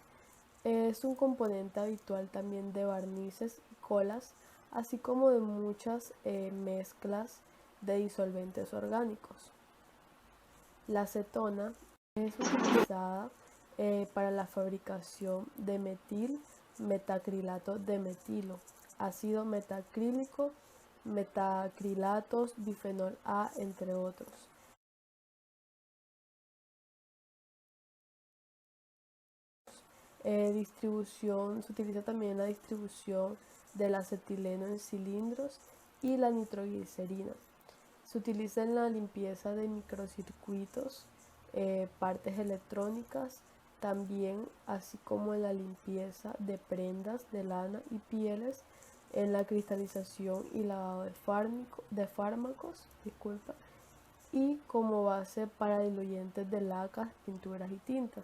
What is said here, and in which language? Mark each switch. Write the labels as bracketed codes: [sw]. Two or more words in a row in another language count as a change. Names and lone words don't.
[es] Es un componente habitual también de barnices y colas, así como de muchas mezclas de disolventes orgánicos. La acetona es utilizada para la fabricación de metacrilato de metilo, ácido metacrílico, metacrilatos, bifenol A, entre otros. Distribución, se utiliza también la distribución del acetileno en cilindros y la nitroglicerina. Se utiliza en la limpieza de microcircuitos, partes electrónicas, también así como en la limpieza de prendas de lana y pieles, en la cristalización y lavado de fármacos, y como base para diluyentes de lacas, pinturas y tintas.